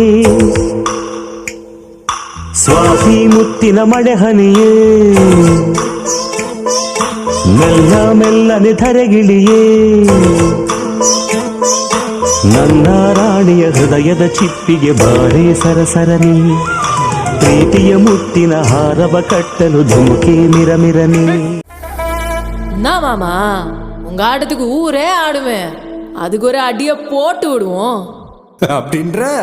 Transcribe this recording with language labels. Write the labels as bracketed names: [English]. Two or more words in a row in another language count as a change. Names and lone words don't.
[Kannada] ಸ್ವಾತಿ ಮುತ್ತಿನ ಮಳೆ ಹನಿಯೇ, ಮೆಲ್ಲ ಮೆಲ್ಲನೆ ಧರೆಗಿಳಿಯೇ. ನನ್ನ ರಾಣಿಯ ಹೃದಯದ ಚಿಪ್ಪಿಗೆ ಬಾರೇ ಸರಸರನಿ, ಪ್ರೀತಿಯ ಮುತ್ತಿನ ಹಾರವ ಕಟ್ಟಲು ಧುಮುಕಿ ಮಿರಮಿರನಿ. [Tamil] நான் மாமா உங்க ஆட்டத்துக்கு ஊரே ஆடுவேன், அதுக்கு ஒரு அடிய போட்டு விடுவோம் அப்படின்ற.